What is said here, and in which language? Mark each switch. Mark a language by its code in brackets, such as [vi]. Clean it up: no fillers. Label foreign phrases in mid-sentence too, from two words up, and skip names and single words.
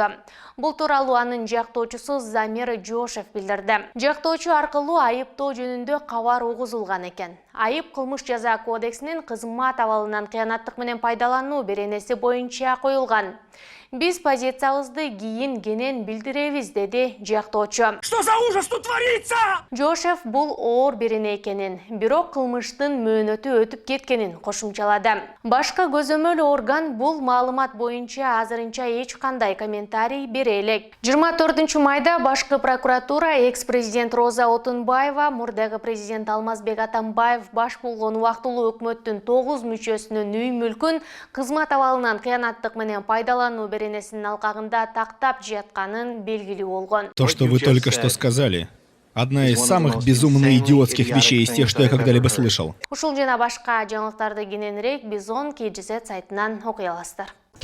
[ky] Бул тууралуу анын жактоочусу Замир Жошев билдирди. Жактоочу аркылуу айыптоо жөнүндө кабар угузулган экен. Айып кылмыш жаза кодексинин кызмат абалынан кыянаттык менен пайдалануу беренеси боюнча коюлган. Биз позициябызды кийин кенен билдиребиз, деди жактоочу. [ru] Что за ужас тут творится? [ky] Жошев бул оор берене экенин, бирок кылмыштын мөөнөтү өтүп кеткенин кошумчалады. Башкы көзөмөл орган бул маалымат боюнча азырынча эч кандай комментарий бере элек. 24 майда башкы прокуратура экс-президент Роза Отунбаева, мурдагы президент Алмазбек Атамбаев баш болгон убактылуу өкмөттүн 9 мүчөсүнүн үй мүлкүн кызмат абалынан кыянаттык менен пайдалануу беренесинин алкагында тактап жатканын белгилүү болгон. [ru] То, что вы только что сказали, одна из самых безумно идиотских вещей из тех, что я когда-либо слышал. [ky] Ушул жана башка жаңылыктарды кененирээк Бизон KGZ сайтынан окуй аласыздар.